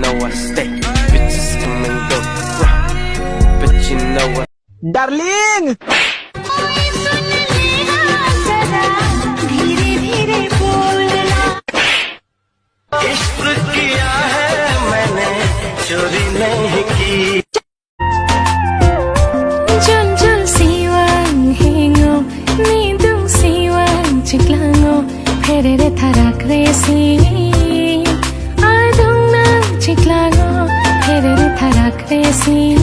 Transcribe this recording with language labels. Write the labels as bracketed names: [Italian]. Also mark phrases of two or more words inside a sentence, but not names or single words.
[English] to stay. Bitches come and go, but you know what, darling. [Hindi] इश्क किया है मैंने, चोरी नहीं की. Jol siwang hingo, nidung siwang chiklango, perere tharak resi. Adung nang chiklango, perere tharak resi.